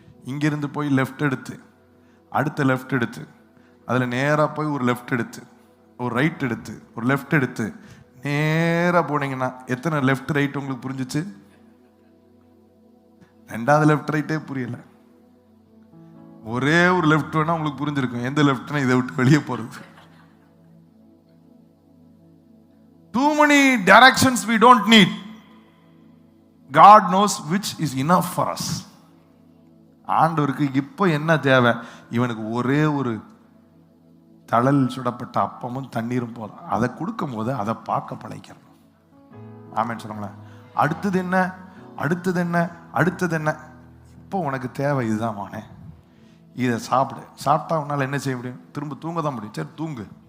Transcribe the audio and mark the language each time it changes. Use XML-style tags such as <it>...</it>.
<ta>இங்கேருந்து போய் லெஃப்ட் எடுத்து அடுத்த லெஃப்ட் எடுத்து அதில் நேராக போய் ஒரு லெஃப்ட் எடுத்து ஒரு ரைட் எடுத்து ஒரு லெஃப்ட் எடுத்து நேராக போனீங்கன்னா எத்தனை லெஃப்ட் ரைட் உங்களுக்கு புரிஞ்சிச்சு? 2வது லெஃப்ட் ரைட்டே புரியல. ஒரே ஒரு லெஃப்ட் வேணா உங்களுக்கு புரிஞ்சிருக்கும். எந்த லெஃப்ட்னா இதை விட்டு வெளியே போறது.</ta> <en>Too many directions we don't need. God knows which is enough for us.</en> <ta>ஆண்டவருக்கு இப்போ என்ன தேவை? இவனுக்கு ஒரே ஒரு தழல் சுடப்பட்ட அப்பமும் தண்ணீரும் போதும். அதை கொடுக்கும் போது அதை பார்க்க பழைக்கணும். ஆமென் சொல்லுங்களேன். அடுத்தது என்ன? அடுத்தது என்ன? அடுத்தது என்ன? இப்போ உனக்கு தேவை இதுதான் மானே. இதை சாப்பிடு. சாப்பிட்டா உன்னால் என்ன செய்ய முடியும்? திரும்ப தூங்க தான் முடியும். சரி தூங்கு.</ta>